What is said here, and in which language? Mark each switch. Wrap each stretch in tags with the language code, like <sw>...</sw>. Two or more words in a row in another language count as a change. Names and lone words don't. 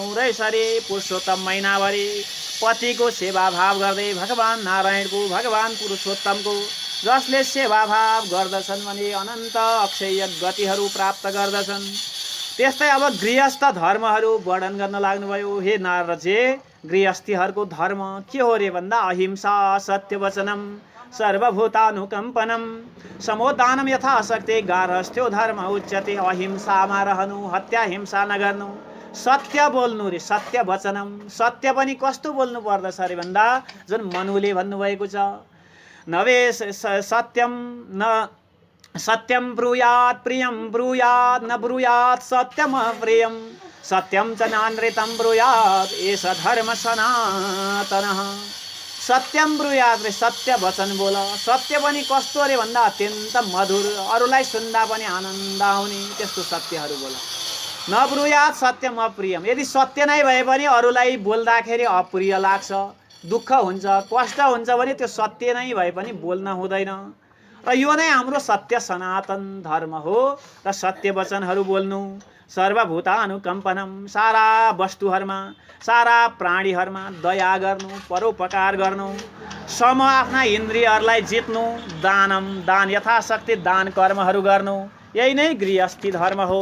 <ne>र यसरी पुरुषोत्तम महिनाभरि पतिको सेवा भाव गर्दै भगवान नारायणको भगवान पुरुषोत्तमको जसले सेवा भाव गर्दछन् भने अनन्त अक्षय गतिहरू प्राप्त गर्दछन्। त्यस्तै अब गृहस्थ धर्महरू वर्णन गर्न लाग्नुभयो। हे नारदजी, गृहस्थीहरूको धर्म के हो रे भन्दा</ne> <sa>अहिंसा सत्यवचनम सर्वभूतानुकम्पनम समोदानम यथाशक्ति गार्हस्थ्यो धर्म उच्यते।</sa> <ne>अहिंसामा रहनु, हत्या हिंसा नगर्नु, सत्य बोल्नु रे, सत्य वचनम। सत्य पनि कस्तो बोल्नु पर्दछ अरे भन्दा जुन मनुले भन्नुभएको छ,</ne> <sa>नवे सत्यम न सत्यम ब्रूयात् प्रियम ब्रूयात् न ब्रूयात् सत्यम प्रियम सत्यम च नानृतं ब्रूयात् एष धर्म सनातनः। सत्यम ब्रूयात्</sa> <ne>रे सत्य वचन बोल। सत्य पनि कस्तो रे भन्दा अत्यन्त मधुर, अरूलाई सुन्दा पनि आनन्द आउने त्यस्तो सत्यहरू बोल।</ne> <sa>न ब्रूयात् सत्यम अप्रियम,</sa> <ne>यदि सत्य नै भए पनि अरूलाई बोल्दाखेरि अप्रिय लाग्छ, दुःख हुन्छ, कष्ट हुन्छ भने त्यो सत्य नै भए पनि बोल्न हुँदैन। र यो नै हाम्रो सत्य सनातन धर्म हो। र सत्य वचनहरू बोल्नु, सर्वभूतानुकम्पनम, सारा वस्तुहरूमा सारा प्राणीहरूमा दया गर्नु, परोपकार गर्नु, सम आफ्ना इन्द्रियहरूलाई जित्नु, दानम दान यथाशक्ति दान कर्महरू गर्नु, यही नै गृहस्थी धर्म हो।</ne>